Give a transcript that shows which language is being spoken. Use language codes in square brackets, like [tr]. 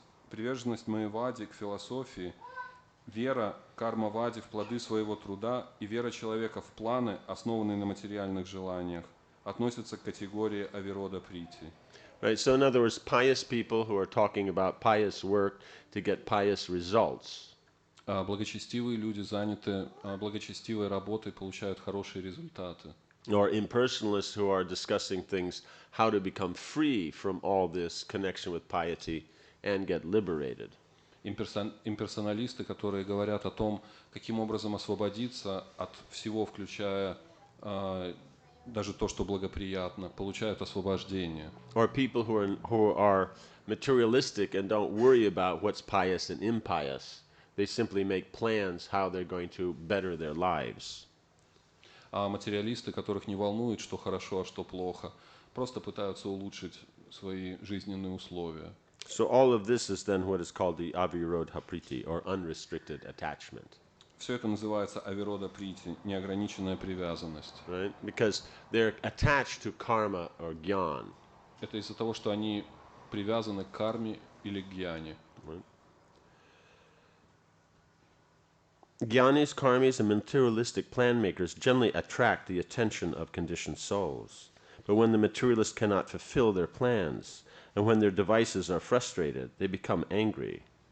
[ru] Приверженность Майявади к философии, вера кармавади в плоды своего труда и вера человека в планы, основанные на материальных желаниях, относятся к категории авирода прити. [en] Right, so in other words, pious people who are talking about pious work to get pious results. [ru] Благочестивые люди заняты благочестивой работой, получают хорошие результаты. [en] Or impersonalists who are discussing things, how to become free from all this connection with piety and get liberated. [ru] Имперсоналисты, которые говорят о том, каким образом освободиться от всего, включая даже то, что благоприятно, получают освобождение. [en] Or people who are materialistic and don't worry about what's pious and impious. They simply make plans how they're going to better their lives. [ru] А материалисты, которых не волнует, что хорошо, а что плохо, просто пытаются улучшить свои жизненные условия. [en] So all of this is then what is called the avirodha priti, or unrestricted attachment. [ru] Все это называется авирода прити, неограниченная привязанность. [en] Right? Because they're attached to karma or gyan. [ru] Это из-за того, что они привязаны к карме или к гьяне. [en] Right? Jnanis, karmis, and materialistic plan makers generally attract the attention of conditioned souls. But when the materialists cannot fulfill their plans, and when their devices are frustrated, they become angry.